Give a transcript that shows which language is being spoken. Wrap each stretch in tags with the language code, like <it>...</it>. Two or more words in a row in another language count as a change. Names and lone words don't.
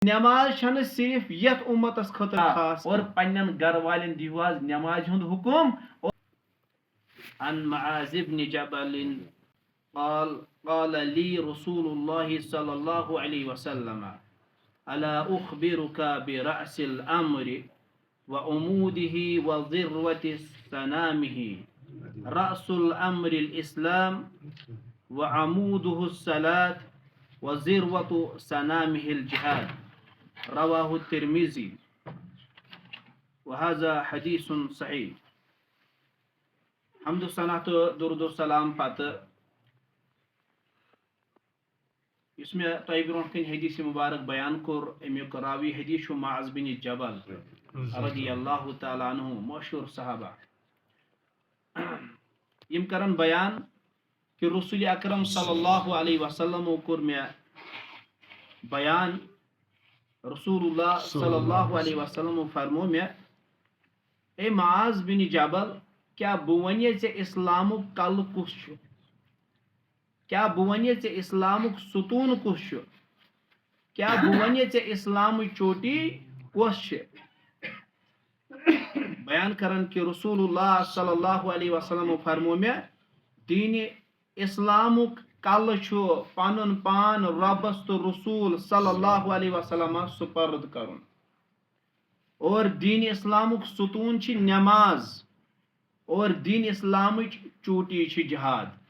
<ks>नमाज छन सिर्फ यथ उम्मतस खतर खास और पन्नन घर वालन दिवाज नमाज हुंद हुकुम।</ks> <ar>عن معاذ بن جبل قال قال لي رسول الله صلى الله عليه وسلم ألا أخبرك برأس الأمر وعموده وذروة سنامه رأس الأمر الإسلام وعموده الصلاة وذروة سنامه الجهاد رواه الترمذي وهذا حديث صحيح. حمد الصلاة درود السلام</ar> <ks>پتہ یس میں تۄہہِ برونٛٹھ کَنۍ حدیث مبارک بیان کوٚر امیُک راوی حدیث چھُ معاذ بن جبل</ks> <ar>رضی اللہ تعالیٰ عنہ</ar> <ks>مشہوٗر صحابہ. یِم کرن بیان کہ رسول اکرم</ks> <ar>صلی اللہ علیہ وسلمو</ar> <ks>کوٚر مےٚ بیان. رسول اللہ</ks> <ar>صلی اللہ علیہ وسلمو</ar> <ks>فرمو مےٚ اے معاذ بن جبل کیا بہٕ وَنہِ ژےٚ اِسلامُک کلہٕ کُس چھُ؟ کیا بہٕ وَنہِ ژےٚ اِسلامُک ستوٗن کُس چھُ؟ کیا بہٕ وَنہِ ژےٚ اِسلامٕچ چوٹی کۄس چھِ؟ بیان کرن کہ رسول اللہ</ks> <ar>صلی اللہ علیہ وسلم</ar> <ks>فرمو مےٚ دیٖنِ اِسلامُک کلہٕ چھُ پنُن پان رۄبس تہٕ رسول</ks> <ar>صلی اللہ علیہ</ar> <ks>وسلمس سپرد کرُن اور دیٖنِ اِسلامُک ستوٗن چھِ نٮ۪ماز اور دیٖنِ اِسلامٕچ چوٹی چھِ جہاد.</ks>